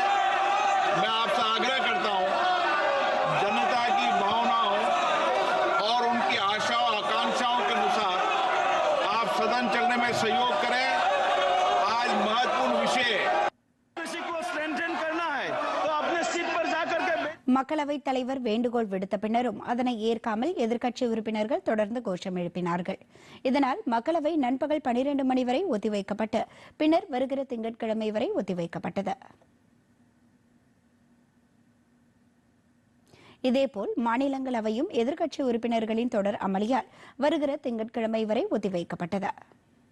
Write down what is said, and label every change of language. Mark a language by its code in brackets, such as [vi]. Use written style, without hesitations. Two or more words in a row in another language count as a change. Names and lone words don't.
[hi] मैं आपसे आग्रह करता हूं, जनता की भावनाओं और उनकी आशाओं आकांक्षाओं के अनुसार आप सदन चलने में सहयोग करें। आज महत्वपूर्ण विषय को स्ट्रेंथन करना है तो अपने सीट पर जाकर के [ta] மக்களவைத் தலைவர் வேண்டுகோள் விடுத்த பின்னரும் அதனை ஏற்காமல் எதிர்க்கட்சி உறுப்பினர்கள் தொடர்ந்து கோஷம் எழுப்பினார்கள். இதனால் மக்களவை நண்பகல் 12 மணி வரை ஒத்திவைக்கப்பட்டு பின்னர் வருகிற திங்கட்கிழமை வரை ஒத்திவைக்கப்பட்டது. இதேபோல் மாநிலங்களவையும் எதிர்க்கட்சி உறுப்பினர்களின் தொடர் அமளியால் வருகிற திங்கட்கிழமை வரை ஒத்திவைக்கப்பட்டது.